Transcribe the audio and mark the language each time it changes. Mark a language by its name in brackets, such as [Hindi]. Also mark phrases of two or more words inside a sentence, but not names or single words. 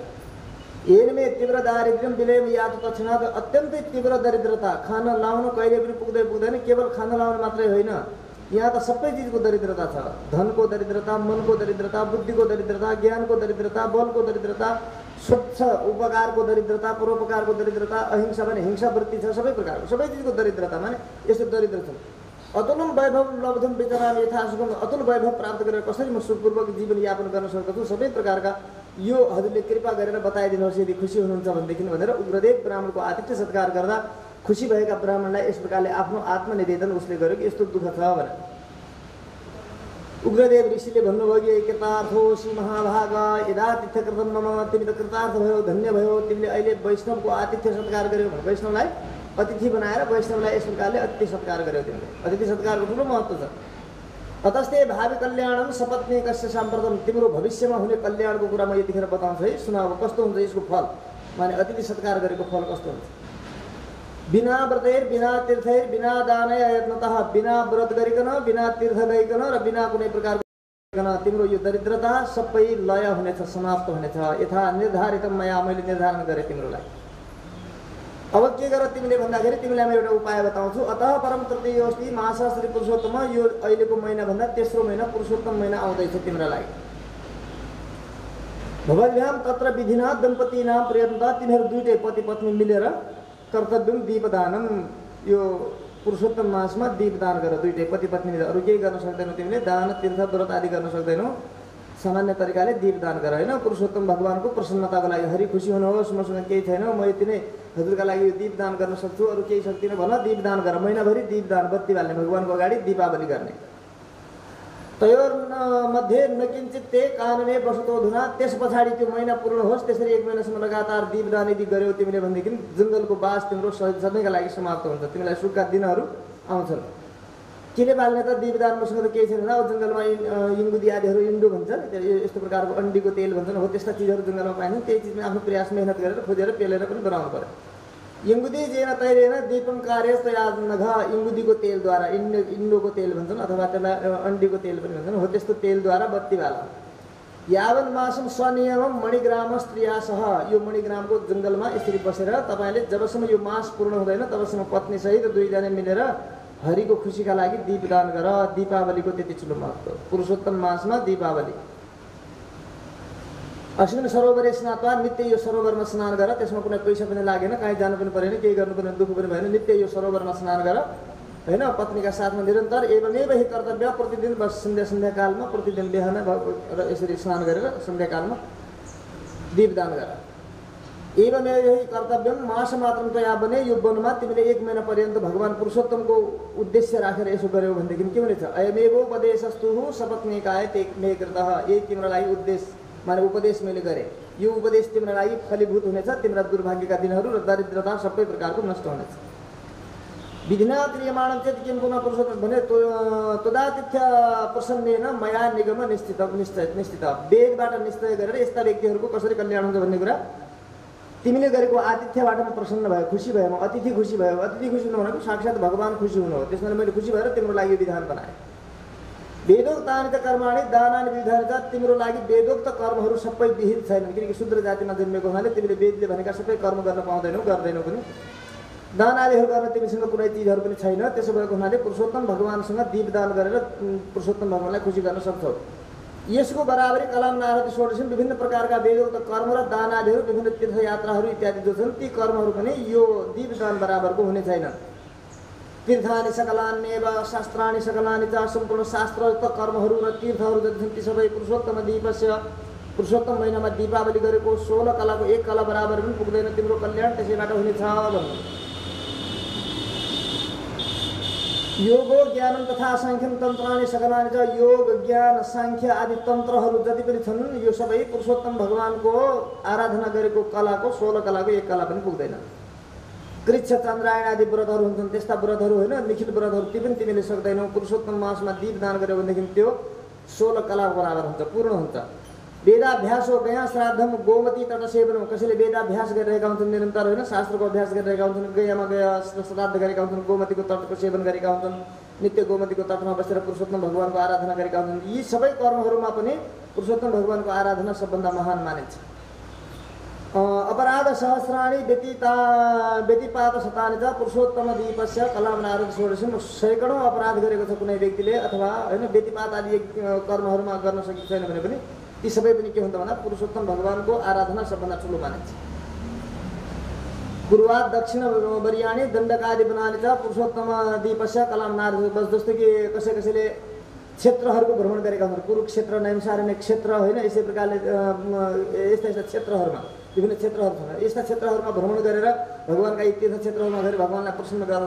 [Sanskrit] येनमे तीव्र दारिद्र्यम विलयम यात तक्षणात्, [Nepali] अत्यन्तै तीव्र दरिद्रता, खान लाउन कहिले पनि पुग्दैन, केवल खान लाउन मात्रै होइन, यहाँ त सबै चिजको दरिद्रता छ। धनको दरिद्रता, मनको दरिद्रता, बुद्धिको दरिद्रता, ज्ञानको दरिद्रता, बलको दरिद्रता, स्वच्छ उपकारको दरिद्रता, परोपकारको दरिद्रता, अहिंसा भने हिंसा वृत्ति छ, सबै प्रकारको सबै चिजको दरिद्रता माने यस्तो दरिद्र छन्। [Sanskrit] अतुलम वैभव लब्धम विचरामि यथासुखम, [Nepali] अतुल वैभव प्राप्त गरेर कसरी म सुखपूर्वक जीवन यापन गर्न सक्दछु, सबै प्रकारका यो हजुरले कृपा गरेर बताइदिनुहोस् यदि खुसी हुनुहुन्छ भनेदेखि भनेर उग्रदेव ब्राह्मणको आतिथ्य सत्कार गर्दा खुसी भएका ब्राह्मणलाई यस प्रकारले आफ्नो आत्मनिवेदन उसले गर्यो कि यस्तो दुःख छ भनेर। उग्रदेव ऋषिले भन्नुभयो कि [Sanskrit] कृतार्थोसी महाभाग यदातिथ्य कृतम मम, [Nepali] तिमी त कृतार्थ भयो, धन्य भयो, तिमीले अहिले वैष्णवको आतिथ्य सत्कार गर्यौ, वैष्णवलाई अतिथि बनाएर वैष्णवलाई यस प्रकारले अतिथि सत्कार गर्यौ तिमीले। अतिथि सत्कारको ठुलो महत्त्व छ। [Sanskrit] ततस्ते भावी कल्याणम सपत्नी कस्य साम्प्रतम, [Nepali] तिम्रो भविष्यमा हुने कल्याणको कुरा म यतिखेर बताउँछु है, सुनाऊ कस्तो हुन्छ यसको फल, माने अतिथि सत्कार गरेको फल कस्तो हुन्छ। [Sanskrit] बिना व्रतैर बिना तीर्थैर बिना दानय यत्नतः, [Nepali] बिना व्रत गरिकन, बिना तीर्थ गइकन र बिना कुनै प्रकारको तिम्रो यो दरिद्रता सबै लय हुनेछ, समाप्त हुनेछ। [Sanskrit] यथा निर्धारित मया, [Nepali] मैले निर्धारण गरेँ तिम्रो लागि। अब के गर तिमीले भन्दाखेरि तिमीलाई म एउटा उपाय बताउँछु। [Sanskrit] अतः परम तृतीयोस्ति मास श्री पुरुषोत्तम, [Nepali] यो अहिलेको महिना भन्दा तेस्रो महिना पुरुषोत्तम महिना आउँदैछ तिम्रो लागि। [Sanskrit] भवद्भ्याम तत्र विधिना दम्पतीनाम प्रियन्ता, [Nepali] तिनीहरू दुईटै पति पत्नी मिलेर [Sanskrit] कर्तव्यम दीपदानम, [Nepali] यो पुरुषोत्तम मासमा दीपदान गर, दुईटै पति पत्नी मिलेर। अरू केही गर्न सक्दैनौ तिमीले, दान तीर्थ व्रत आदि गर्न सक्दैनौ, सामान्य तरिकाले दीपदान गर हैन। पुरुषोत्तम भगवानको प्रसन्नताको लागि, हरि खुसी हुनुहोस् मसँग केही छैन, म यति नै हजुरका लागि यो दीपदान गर्न सक्छु, अरू केही सक्दिनँ भन, दीपदान गर। महिनाभरि दीपदान, बत्ती बाल्ने, भगवानको अगाडि दीपावली गर्ने। [Sanskrit] तयोर मध्ये नकिञ्चित ते कानने बसतोधुना, [Nepali] त्यस पछाडि त्यो महिना पूर्ण होस् त्यसरी 1 महिनासम्म लगातार दीपदान यदि गर्यौ तिमीले भनेदेखि जङ्गलको बास तिम्रो सधैँका लागि समाप्त हुन्छ, तिमीलाई सुखका दिनहरू आउँछन्। किले बाल्ने त, दीपदान मसँग त केही छैन। अब जङ्गलमा इङ्गुदी आदिहरू, इन्डो भन्छ यस्तो प्रकारको अन्डीको तेल भन्छन्, हो त्यस्ता चिजहरू जङ्गलमा पाइन्छन्। त्यही चिजमा आफ्नो प्रयास मेहनत गरेर खोजेर पेलेर पनि बनाउनु पर्यो। [Sanskrit] इङ्गुदी जेन तैरेन दीपम कार्य तया नघ, [Nepali] इङ्गुदीको तेलद्वारा, इन्डोको तेल भन्छन् अथवा त्यसलाई अन्डीको तेल पनि भन्छन्, हो त्यस्तो तेलद्वारा बत्ती बाल। [Sanskrit] यावन मासम स्वनियमम मणिग्राम स्त्रियासह, [Nepali] यो मणिग्रामको जङ्गलमा यसरी बसेर तपाईँले जबसम्म यो मास पूर्ण हुँदैन तबसम्म पत्नीसहित दुईजना मिलेर हरिको खुसीका लागि दीपदान गर। दीपावलीको त्यति ठुलो महत्त्व, पुरुषोत्तम मासमा दीपावली। [Sanskrit] अस्मिन् सरोवरे स्नात्वा, [Nepali] नित्य यो सरोवरमा स्नान गर, त्यसमा कुनै पैसा पनि लागेन, कहीँ जानु पनि परेन, केही गर्नु पनि दुःख पनि भएन, नित्य यो सरोवरमा स्नान गर हैन। पत्नीका साथमा निरन्तर [Sanskrit] एवमेव हि कर्तव्य, [Nepali] प्रतिदिन बस सन्ध्याकालमा प्रतिदिन बिहान र यसरी स्नान गरेर सन्ध्याकालमा दीपदान गर। [Sanskrit] एवमेव हि कर्तव्यम मास मात्रम तया बने, [Nepali] यो वनमा तिमीले 1 महिना पर्यन्त भगवान पुरुषोत्तमको उद्देश्य राखेर यसो गर्यौ भनेदेखि के हुनेछ? [Sanskrit] अयमेवोपदेशस्तु सपत्नीकाय ते मे कृतः, [Nepali] यही तिम्रो लागि उद्देश्य माने उपदेश मैले गरेँ, यो उपदेश तिम्रो लागि फलीभूत हुनेछ, तिम्रा दुर्भाग्यका दिनहरू र दरिद्रता सबै प्रकारको नष्ट हुनेछ। [Sanskrit] विधिना क्रियमाणं चेत् किं पुनः पुरुषोत्तम भने तदातिथ्य प्रसन्नेन मया निगम निश्चित, [Nepali] वेदबाट निश्चय गरेर यस्ता व्यक्तिहरूको कसरी कल्याण हुन्छ भन्ने कुरा तिमीले गरेको आतिथ्यबाट म प्रसन्न भयो, खुसी भयो, म अतिथि खुसी भयो। अतिथि खुसी हुनु भनेको साक्षात् भगवान खुसी हुनु हो, त्यसमा मैले खुसी भएर तिम्रो लागि यो विधान बनाएँ। [Sanskrit] वेदोक्तानि च कर्माणि दानानि विधानि च, [Nepali] तिम्रो लागि वेदोक्त कर्महरू सबै विहित छैनन्, किनकि शूद्र जातिमा जन्मेको हुनाले तिमीले वेदले भनेका सबै कर्म गर्न पाउँदैनौ, गर्दैनौ पनि। दान आदिहरू गर्न तिमीसँग कुनै चिजहरू पनि छैन, त्यसो भएको हुनाले पुरुषोत्तम भगवानसँग दीपदान गरेर पुरुषोत्तम भगवानलाई खुसी गर्न सक्छौ। यसको बराबरी [Sanskrit] कलाम नारद षोडशी, [Nepali] विभिन्न प्रकारका वेदोक्त कर्म र दान आदिहरू, विभिन्न तीर्थयात्राहरू इत्यादि जो छन् ती कर्महरू पनि यो दीपदान बराबरको हुने छैनन्। [Sanskrit] तीर्थानि सकलान्येव शास्त्राणि सकलानि च, [Nepali] सम्पूर्ण शास्त्रयुक्त कर्महरू र तीर्थहरू जति छन् ती सबै [Sanskrit] पुरुषोत्तम दीपस्य, [Nepali] पुरुषोत्तम महिनामा दीपावली गरेको 16 कलाको 1 कला बराबर पनि पुग्दैन तिम्रो कल्याण, त्यसैबाट हुनेछ भन्नु। [Sanskrit] योगो ज्ञानम तथा साङ्ख्यम तन्त्राणि सकलानि च, [Nepali] योग ज्ञान साङ्ख्य आदि तन्त्रहरू जति पनि छन् यो सबै पुरुषोत्तम भगवानको आराधना गरेको कलाको 16 कलाको 1 कला पनि पुग्दैन। कृच्छ चन्द्रायण आदि व्रतहरू हुन्छन्, त्यस्ता व्रतहरू होइन, निखिल व्रतहरू ती पनि तिमीले सक्दैनौ। पुरुषोत्तम मासमा दीपदान गर्यो भनेदेखि त्यो 16 कला बराबर हुन्छ, पूर्ण हुन्छ। [Sanskrit] वेदाभ्यास हो गया श्राद्धम गोमती तट सेवनम, [Nepali] कसैले वेदाभ्यास गरिरहेका हुन्छन् निरन्तर होइन, शास्त्रको अभ्यास गरिरहेका हुन्छन्, गयामा गया श्राद्ध गरेका हुन्छन्, गोमतीको तटको सेवन गरेका हुन्छन्, नित्य गोमतीको तटमा बसेर पुरुषोत्तम भगवानको आराधना गरेका हुन्छन्। यी सबै कर्महरूमा पनि पुरुषोत्तम भगवानको आराधना सबभन्दा महान मानिन्छ। [Sanskrit] अपराध सहस्राणि व्यतिपात शतानि च, पुरुषोत्तम दीपस्य कलाम नारद षोडशी, [Nepali] सैकडौँ अपराध गरेको छ कुनै व्यक्तिले अथवा होइन व्यतिपात आदि कर्महरूमा गर्न सकेको छैन भने पनि ती सबै पनि के हुन्छ भन्दा पुरुषोत्तम भगवानको आराधना सबभन्दा ठुलो मानिन्छ। [Sanskrit] पूर्वाद दक्षिण वर्याणी दण्डकादि बनानी छ, पुरुषोत्तम दीपस्य कलाम नारद, [Nepali] बस जस्तो कि कसैले क्षेत्रहरूको भ्रमण गरेका हुन्छन्, कुरुक्षेत्र नैमिषारण्य क्षेत्र होइन, यसै प्रकारले यस्ता क्षेत्रहरूमा विभिन्न क्षेत्रहरू छन्, यस्ता क्षेत्रहरूमा भ्रमण गरेर भगवानका यी तीर्थ क्षेत्रहरूमा गएर भगवानलाई प्रसन्न गर्दछ।